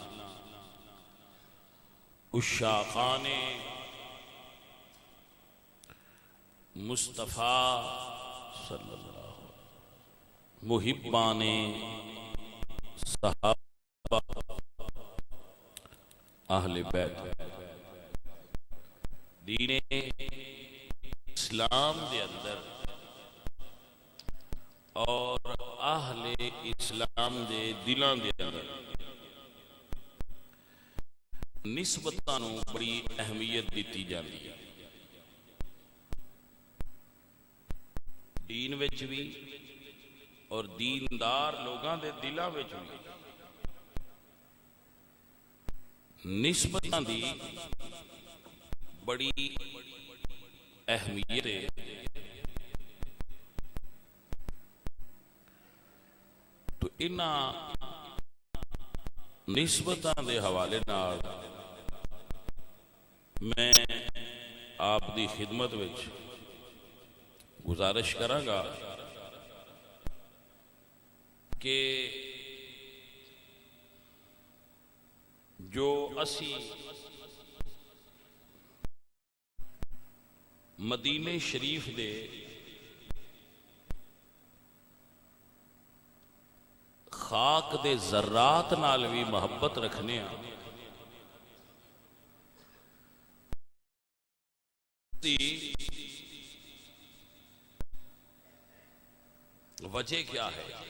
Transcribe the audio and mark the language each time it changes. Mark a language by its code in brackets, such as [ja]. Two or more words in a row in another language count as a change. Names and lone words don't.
[pa] عشاقان مصطفیٰ [ar] صلی اللہ علیہ وسلم [pa] محبان صحابہ اہل بیت دین اسلام دے اندر اور اہل اسلام دے دلان دے اندر نسبتاں نوں بڑی اہمیت دیتی جاندی ہے دین وچ بھی اور دیندار لوگاں دے دلاں وچ بھی نسبتاں دی بڑی اہمیت ہے تو انہاں نسبتاں دے حوالے نال میں آپ دی خدمت وچ گزارش کراں گا کہ جو اسی مدینے شریف دے خاک دے ذرات نال بھی محبت رکھنے ہاں، وجہ کیا ہے؟